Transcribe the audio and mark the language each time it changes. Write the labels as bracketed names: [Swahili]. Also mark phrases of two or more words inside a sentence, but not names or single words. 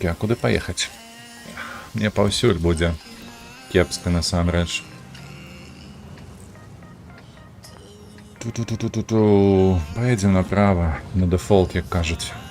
[Russian] А куды поехать? [Belarusian] Мне паўсюль будзе кепска насамрэч. Ту-ту-ту-ту-ту-ту. [Russian] Поедем направо, на дефолт, [Belarusian] як кажуць.